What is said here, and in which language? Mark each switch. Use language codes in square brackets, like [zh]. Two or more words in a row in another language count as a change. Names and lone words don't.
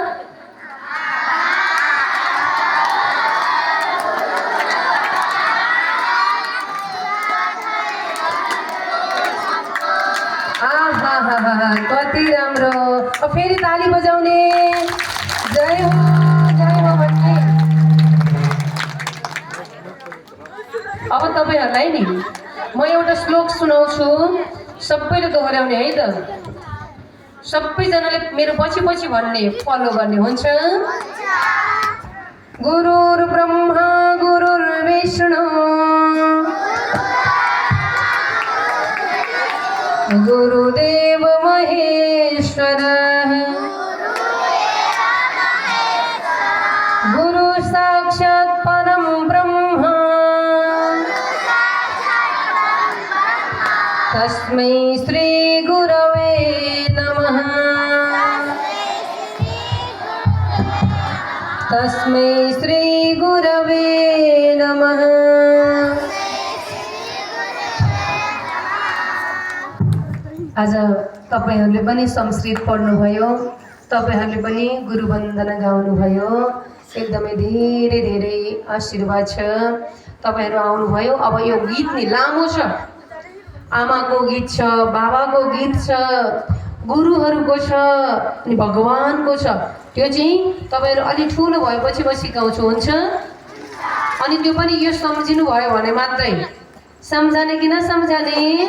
[ne] कति राम्रो फेरि ताली बजाउने जय हो भन्ने अब तपाईहरूलाई नि म एउटा श्लोक सुनाउँछु सबैले दोहोऱ्याउने है त सबैजनाले मेरो पछि पछि भन्ने फलो गर्ने हुन्छ [sa] गुरुर् ब्रह्मा गुरुर्विष्णु गुरुदेव महेश्वर गुरु साक्षात् परम ब्रह्म तस्मै श्री गुरवे नमः तस्मै श्री गुरवे नमः [ne] आज तपाईहरूले पनि संस्कृत पढ्नुभयो तपाईहरूले पनि गुरुवन्दना गाउनुभयो एकदमै धेरै धेरै आशीर्वाद छ तपाईहरू आउनुभयो अब यो गीत नि लामो छ आमाको गीत छ बाबाको गीत छ गुरुहरूको छ अनि भगवानको छ त्यो चाहिँ तपाईहरू अलि ठुलो भएपछि म सिकाउँछु हुन्छ अनि त्यो पनि यो सम्झिनु भयो भने मात्रै सम्झाने कि नसम्झाने